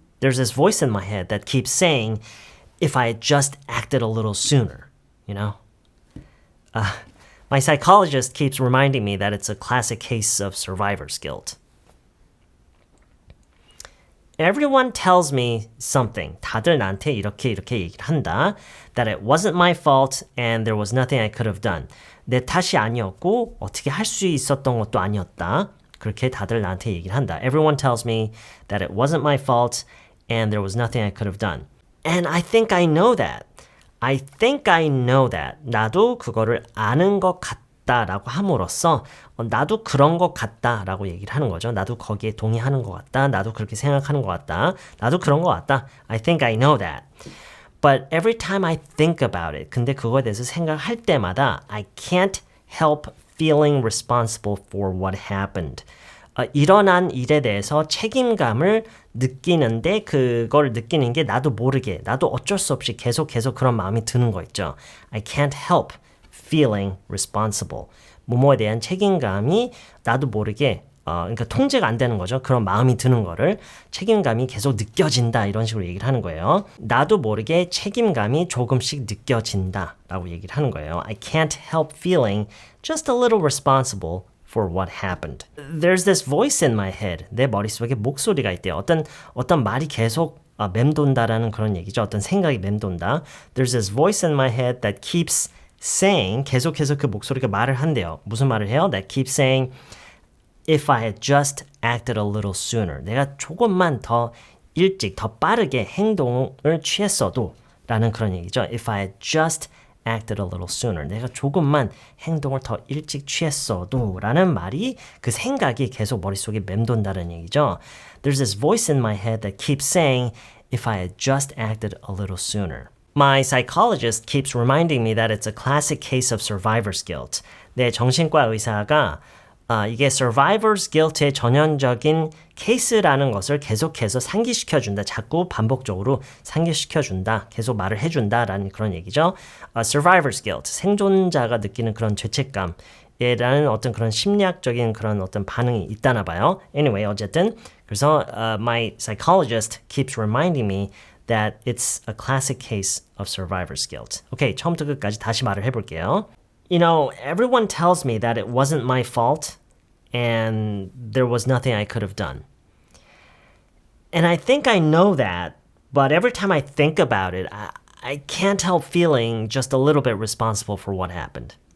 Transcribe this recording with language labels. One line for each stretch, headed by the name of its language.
English: There's this voice in my head that keeps saying, if I had just acted a little sooner, you know? My psychologist keeps reminding me that it's a classic case of survivor's guilt. Everyone tells me something.
Korean: 다들 나한테 이렇게 얘기를 한다.
English: That it wasn't my fault and there was nothing I could have done.
Korean: 내 탓이 아니었고 어떻게 할 수 있었던 것도 아니었다. 그렇게 다들 나한테 얘기를 한다.
English: Everyone tells me that it wasn't my fault and there was nothing I could have done. And I think I know that. I think I know that.
Korean: 나도 그거를 아는 것 같다라고 함으로써 나도 그런 것 같다라고 얘기를 하는 거죠. 나도 거기에 동의하는 것 같다. 나도 그렇게 생각하는 것 같다. 나도 그런 것 같다.
English: I think I know that. But every time I think about it,
Korean: 근데 그거에 대해서 생각할 때마다
English: I can't help feeling responsible for what happened.
Korean: 일어난 일에 대해서 책임감을 느끼는데 그걸 느끼는 게 나도 모르게 나도 어쩔 수 없이 계속 그런 마음이 드는 거 있죠.
English: I can't help feeling responsible.
Korean: 뭐뭐에 대한 책임감이 나도 모르게 그러니까 통제가 안 되는 거죠. 그런 마음이 드는 거를 책임감이 계속 느껴진다 이런 식으로 얘기를 하는 거예요. 나도 모르게 책임감이 조금씩 느껴진다 라고 얘기를 하는 거예요.
English: I can't help feeling just a little responsible for what happened. There's this voice in my head.
Korean: 내 머릿속에 목소리가 있대요. 어떤 말이 계속 맴돈다라는 그런 얘기죠. 어떤 생각이 맴돈다.
English: There's this voice in my head that keeps saying,
Korean: 계속해서 그 목소리가 말을 한대요. 무슨 말을 해요?
English: That keeps saying, if I had just acted a little sooner.
Korean: 내가 조금만 더 일찍, 더 빠르게 행동을 취했어도 라는 그런 얘기죠.
English: If I had just acted a little sooner.
Korean: 내가 조금만 행동을 더 일찍 취했어도 라는 말이 그 생각이 계속 머릿속에 맴돈다는 얘기죠.
English: There's this voice in my head that keeps saying, if I had just acted a little sooner. My psychologist keeps reminding me that it's a classic case of survivor's guilt.
Korean: 내 정신과 의사가 이게 survivor's guilt의 전형적인 케이스라는 것을 계속해서 상기시켜준다. 자꾸 반복적으로 상기시켜준다. 계속 말을 해준다라는 그런 얘기죠. survivor's guilt, 생존자가 느끼는 그런 죄책감. 라는 어떤 그런 심리학적인 그런 어떤 반응이 있다나 봐요.
English: Anyway,
Korean: 어쨌든 그래서
English: my psychologist keeps reminding me that it's a classic case of survivor's guilt.
Korean: 오케이, 처음부터 끝까지 다시 말을 해볼게요.
English: You know, everyone tells me that it wasn't my fault and there was nothing I could have done. And I think I know that, but every time I think about it, I can't help feeling just a little bit responsible for what happened.